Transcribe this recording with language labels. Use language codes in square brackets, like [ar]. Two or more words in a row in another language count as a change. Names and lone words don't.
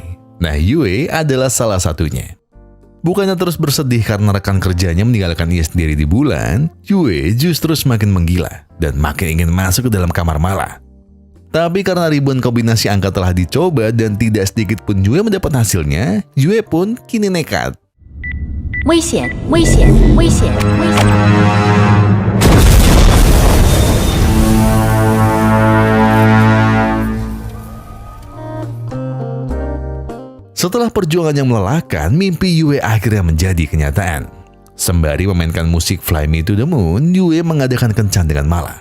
[id] Nah, Yue adalah salah satunya. Bukannya terus bersedih karena rekan kerjanya meninggalkan ia sendiri di bulan, Yue justru semakin menggila dan makin ingin masuk ke dalam kamar Mala. Tapi karena ribuan kombinasi angka telah dicoba dan tidak sedikit pun Yue mendapat hasilnya, Yue pun kini nekat. [zh] 危险！危险！危险！危险！ [id] Setelah perjuangan yang melelahkan, mimpi Yue akhirnya menjadi kenyataan. Sembari memainkan musik Fly Me to the Moon, Yue mengadakan kencan dengan Mala.